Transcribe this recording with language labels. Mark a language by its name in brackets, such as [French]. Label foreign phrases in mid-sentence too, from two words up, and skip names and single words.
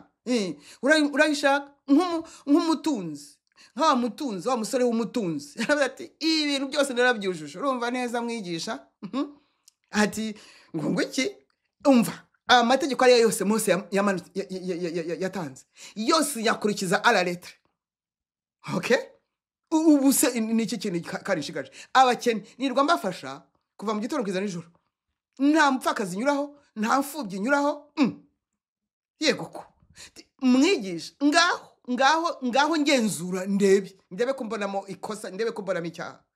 [Kinyarwanda] Urayishaka nk'umutunzi, wa musore w'umutunzi. Yaravuze ati ibintu byose narabyujuje. Urumva neza mwigisha? Ati ngo iki? Umva, amategeko ariyo yose Mose yatanze, yose yakurikiza [French] à la lettre. [Kinyarwanda] Okay? Ubu se ni iki kintu karishigaje? Abakene nirwa mbafasha kuva mu gitondo kwiza nijoro, nta mupfakazi nyuraho, nta mfubyi nyuraho. Yego ko mwigisha, ngaho ngenzura, ndebe ko mbonamo ikosa, ndebe ko mbonamo icyaha.